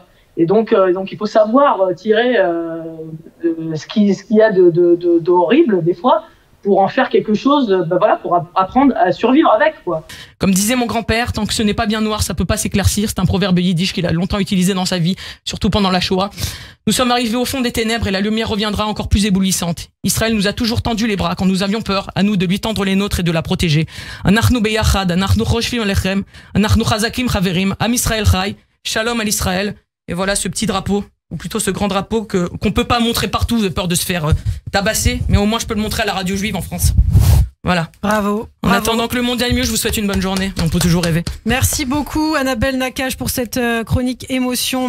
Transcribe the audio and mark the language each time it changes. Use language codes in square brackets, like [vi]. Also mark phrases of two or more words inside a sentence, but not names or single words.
[fr] Et donc il faut savoir tirer ce qu'il y a de horrible des fois pour en faire quelque chose, pour apprendre à survivre avec, quoi. Comme disait mon grand-père, tant que ce n'est pas bien noir, ça peut pas s'éclaircir. C'est un proverbe yiddish qu'il a longtemps utilisé dans sa vie, surtout pendant la Shoah. Nous sommes arrivés au fond des ténèbres et la lumière reviendra encore plus éblouissante. Israël nous a toujours tendu les bras quand nous avions peur, à nous de lui tendre les nôtres et de la protéger. [he] אנחנו ביחד, אנחנו חושבים עליכם, אנחנו חזקים חברים, עם ישראל חי, shalom [fr] à l'Israël. Et voilà ce petit drapeau, ou plutôt ce grand drapeau qu'on peut pas montrer partout de peur de se faire tabasser, mais au moins je peux le montrer à la radio juive en France. Voilà. Bravo. En attendant que le monde aille mieux, je vous souhaite une bonne journée. On peut toujours rêver. Merci beaucoup Annabelle Nakache pour cette chronique émotion.